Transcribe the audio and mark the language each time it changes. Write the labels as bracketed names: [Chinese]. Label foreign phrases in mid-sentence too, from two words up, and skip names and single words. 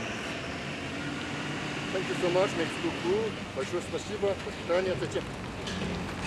[English] 做。Thank you so much, [French] merci beaucoup, [Russian] большое спасибо, до свидания, затем.